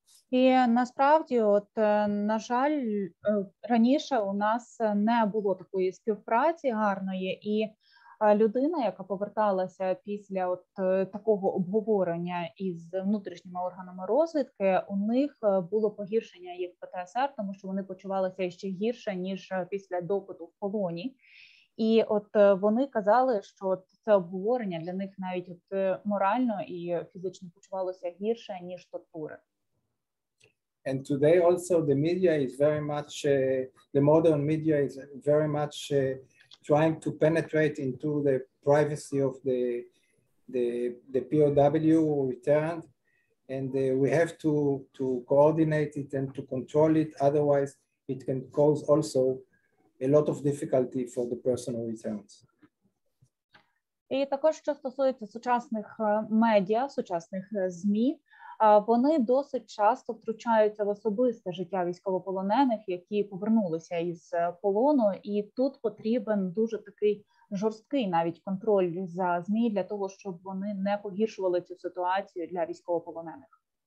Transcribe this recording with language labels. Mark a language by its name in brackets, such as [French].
[Ukrainian] І насправді, на жаль, раніше у нас не було такої співпраці гарної, і людина, яка поверталася після такого обговорення із внутрішніми органами розвідки, у них було погіршення їх ПТСР, тому що вони почувалися ще гірше, ніж після допиту в полоні. І вони казали, що це обговорення для них навіть морально і фізично почувалося гірше, ніж тортури. [English] And today also the media is very much, the modern media is very much trying to penetrate into the privacy of the POW who returned. And we have to coordinate it and to control it. Otherwise, it can cause also a lot of difficulty for the person who returns. [Ukrainian] І також, що стосується сучасних медіа, сучасних ЗМІ, вони досить часто втручаються в особисте життя військовополонених, які повернулися із полону, і тут потрібен дуже такий жорсткий навіть контроль за ЗМІ для того, щоб вони не погіршували цю ситуацію для військовополонених.